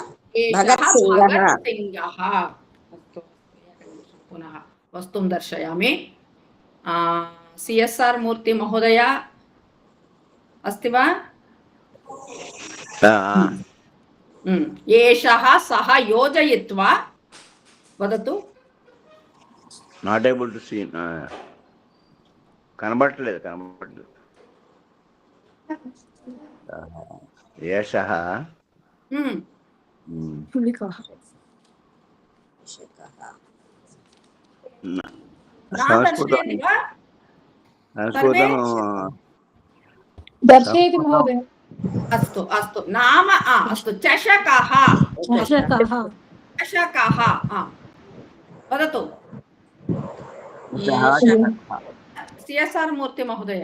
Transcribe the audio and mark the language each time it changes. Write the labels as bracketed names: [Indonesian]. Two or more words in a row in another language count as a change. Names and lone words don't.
[Sanskrit] पुनः वस्तुं दर्शयामि CSR मूर्ति महोदय अस्ति वा एषः सः योजयित्वा वदतु [English] not able to see కనబడట్లేదు ఏషः [Sanskrit] दर्शयति वा? संस्कृतं दर्शयति महोदय। अस्तु अस्तु नाम अस्तु चषकः चषकः वदतु CSR मूर्ति महोदय।